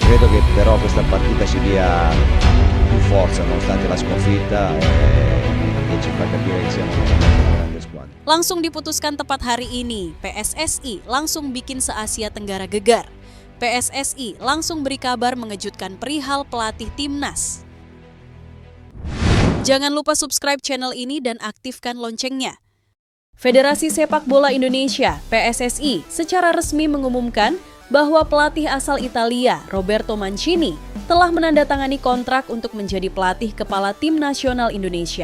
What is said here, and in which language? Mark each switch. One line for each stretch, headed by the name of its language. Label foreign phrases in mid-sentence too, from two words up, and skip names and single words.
Italian: credo che però questa partita ci dia più forza nonostante la sconfitta e ci fa capire che siamo una grande squadra.
Indonesian: Langsung diputuskan tepat hari ini, PSSI langsung bikin se-Asia Tenggara gegar. PSSI langsung beri kabar mengejutkan perihal pelatih timnas. Jangan lupa
English: subscribe channel
Indonesian: ini dan aktifkan loncengnya. Federasi Sepak Bola Indonesia (PSSI) secara resmi mengumumkan bahwa pelatih asal Italia, Roberto Mancini, telah menandatangani kontrak untuk menjadi pelatih kepala tim nasional Indonesia.